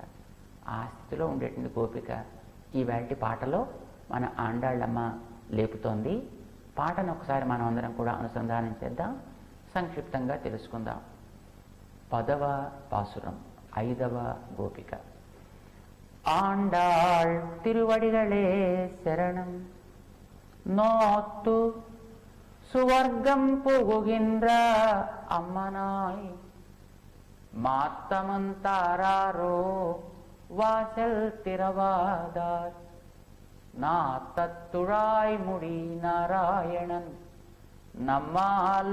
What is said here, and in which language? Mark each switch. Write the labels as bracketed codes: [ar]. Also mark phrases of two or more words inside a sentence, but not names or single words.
[te] ఆ స్థితిలో ఉండేటువంటి గోపిక ఈవేళ పాటలో మన ఆండాళ్ళమ్మ లేపుతోంది. పాటను ఒకసారి మనం అందరం కూడా అనుసంధానం చేద్దాం, సంక్షిప్తంగా తెలుసుకుందాం. 10వ పాసురం, 5వ గోపిక. [ta] ஆண்டாள் திருவடிகளே சரணம், நோத்து சுவர்க்கம் புகுகின்ற அம்மனாய் மாத்தமந்தாரோ வாசல் திறவாதார், நாத்தத்துழாய் முடி நாராயணன் நம்மால்